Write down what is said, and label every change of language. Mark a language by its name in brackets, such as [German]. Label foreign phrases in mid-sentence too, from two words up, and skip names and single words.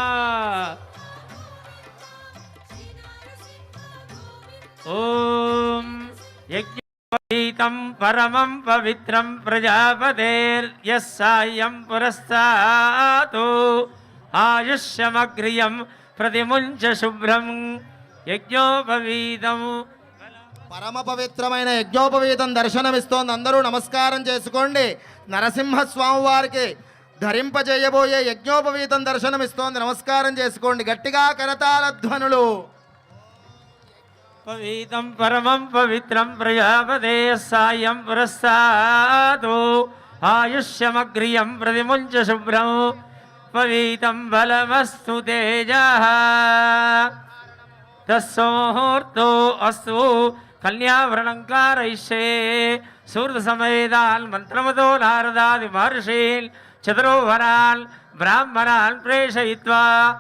[Sanskrit] ओम यज्ञोपवीतं परमं पवित्रं प्रजापतेर्यस्सायं पुरस्तातु आयुष्यमग्रियं प्रतिमुञ्च शुभ्रं यज्ञोपवीतं [Telugu] పరమ పవిత్రమైన యజ్ఞోపవీతం దర్శనమిస్తోంది. అందరూ నమస్కారం చేసుకోండి. నరసింహస్వామి వారికి ధరింపజేయబోయే యజ్ఞోపవీతం దర్శనమిస్తోంది. నమస్కారం చేసుకోండి. గట్టిగా కరతాళ ధ్వనులు. [Sanskrit] పవిత్రం పరమం పవిత్రం ప్రజాపతే సాయం పురస్తాతు ఆయుష్యమగ్రియం ప్రతిముంచ శుభ్రం పవిత్రం బలమస్తు తేజః తస్సోహూర్తో అస్తు కన్యావరణం కారయిష్యే సూర్య సమేదాన్ మంత్రమతో నారదాది మహర్షీల్ చతురోవరాల్ బ్రాహ్మణాన్ ప్రేషయిత్వా